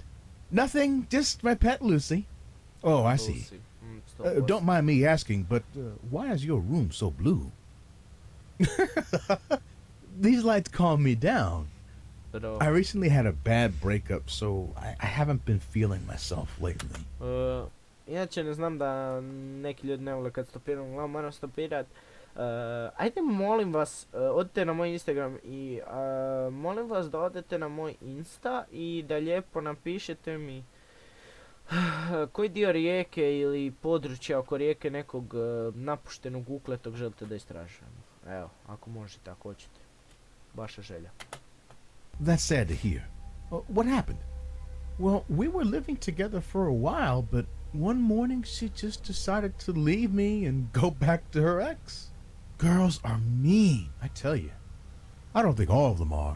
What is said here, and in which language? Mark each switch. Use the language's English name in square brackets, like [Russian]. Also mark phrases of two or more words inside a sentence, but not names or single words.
[English] Nothing, just my pet Lucy. Oh, I see. Don't mind me asking, but why is your room so blue? These lights calm me down. I recently had a bad breakup, so I haven't been feeling myself lately. [Bosnian] Inače ne znam da neki ljudi ne vole kad stopiram, uglavnom moram stopirat. Ajde molim vas, odite na moj Instagram i molim vas da odete na moj Insta i da lijepo napišete mi koji dio rijeke ili područja oko rijeke nekog napuštenog ukletog želite da istražujemo. Evo, ako možete, ako hoćete. Vaša želja. [English] That's sad to hear. What happened? Well, we were living together for a while, but one morning she just decided to leave me and go back to her ex. Girls are mean, I tell you. I don't think all of them are.